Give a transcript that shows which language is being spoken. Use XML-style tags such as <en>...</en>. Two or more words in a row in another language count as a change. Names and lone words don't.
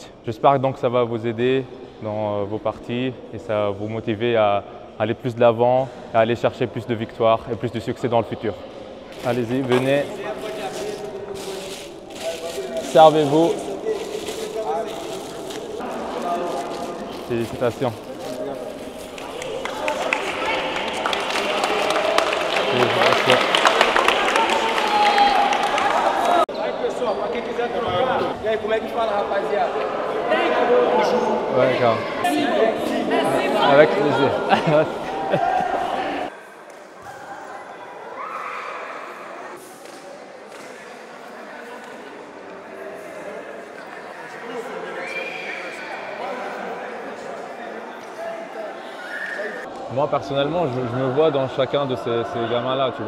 <fr>J'espère donc que ça va vous aider dans vos parties et ça va vous motiver à aller plus de l'avant, à aller chercher plus de victoires et plus de succès dans le futur. Allez-y, venez. Servez-vous. Félicitations.</fr> <pt>Aí pessoal, pra quem quiser trocar. E aí, como é que fala, rapaziada?</pt> <fr>Ouais, d'accord. Avec plaisir. Moi personnellement, je me vois dans chacun de ces gamins-là, tu vois.</fr>